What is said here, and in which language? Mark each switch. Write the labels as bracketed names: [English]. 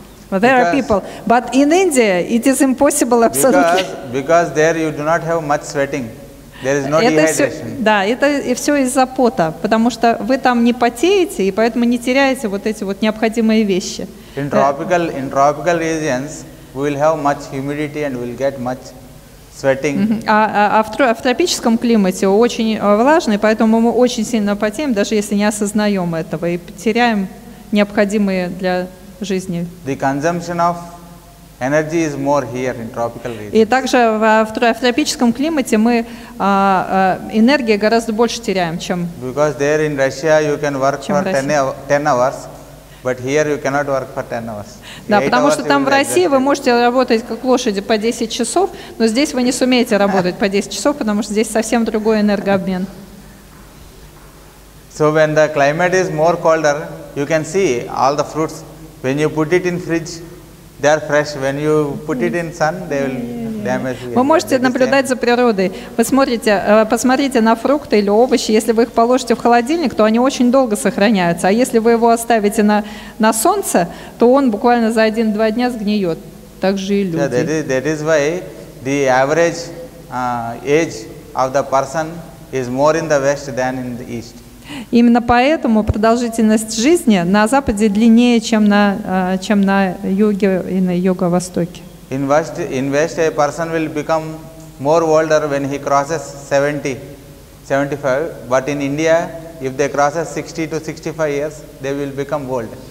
[English] There are people, but in India it is impossible absolutely. Because there you do not have much sweating. There is no dehydration. [Russian] Да, это все из-за пота, потому что вы там не потеете, и поэтому не теряете вот эти вот необходимые вещи. [English] In tropical regions, we will have much humidity and we will get much sweating. [Russian] В тропическом климате очень влажный, поэтому мы очень сильно потеем, даже если не осознаем этого, и теряем необходимые для жизни. [English] The consumption of energy is more here in tropical regions. [Russian] И также в тропическом климате мы энергии гораздо больше теряем, чем. [English] Because there in Russia you can work for 10 hours, but here you cannot work for 10 hours. [Russian] Да, потому что там в России вы можете работать как лошади по 10 часов, но здесь вы не сумеете работать по 10 часов, потому что здесь совсем другой энергообмен. [English] So when the climate is more colder, you can see all the fruits. When you put it in fridge, they are fresh. When you put it in sun, they will damage. [Russian] Вы можете наблюдать за природой. Вы посмотрите на фрукты или овощи. Если вы их положите в холодильник, то они очень долго сохраняются. А если вы его оставите на солнце, то он буквально за 1-2 дня сгниет. Так же и люди. [English] That is why the average age of the person is more in the west than in the east. [Russian] Именно поэтому продолжительность жизни на Западе длиннее, чем на юге и на юго-востоке. [English] In west, a person will become more older when he crosses 70, 75. But in India, if they crosses 60 to 65 years, they will become old.